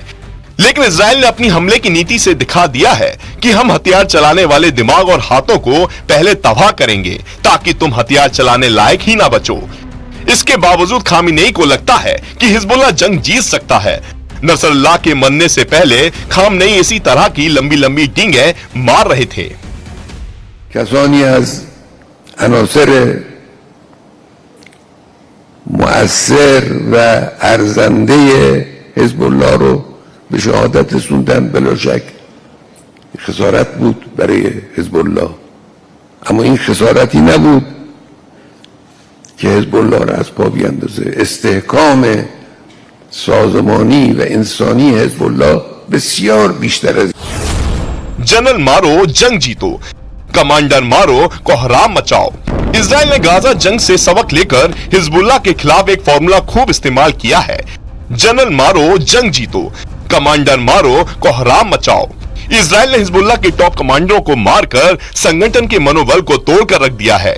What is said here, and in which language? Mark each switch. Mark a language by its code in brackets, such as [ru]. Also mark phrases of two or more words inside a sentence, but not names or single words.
[hi] लेकिन इजराइल ने अपनी हमले की नीति से दिखा दिया है कि हम हथियार चलाने वाले दिमाग और हाथों को पहले तबाह करेंगे ताकि तुम हथियार चलाने लायक ही ना बचो। इसके बावजूद खामिनेई को लगता है कि हिजबुल्लाह जंग जीत सकता है। नसरुल्लाह के मरने से पहले खामनेई इसी तरह की लंबी लंबी डींगे मार रहे थे। [fa] کسانی از عناصر مؤثر و ارزنده حزب الله رو به شهادت رسوندن، بلا شک خسارت بود برای حزب الله، اما این خسارتی نبود که حزب الله را از پا بیاندازه. استحکام سازمانی و انسانی حزب الله بسیار بیشتر از [hi] जनरल मारो जंग जीतो, कमांडर मारो कोहराम मचाओ। इजराइल ने गाजा जंग से सबक लेकर हिजबुल्लाह के खिलाफ एक फॉर्मूला खूब इस्तेमाल किया है। जनरल मारो जंग जीतो, कमांडर मारो कोहराम मचाओ। इजराइल ने हिजबुल्लाह के [en] top commanders [hi] को मारकर संगठन के मनोबल को तोड़कर रख दिया है।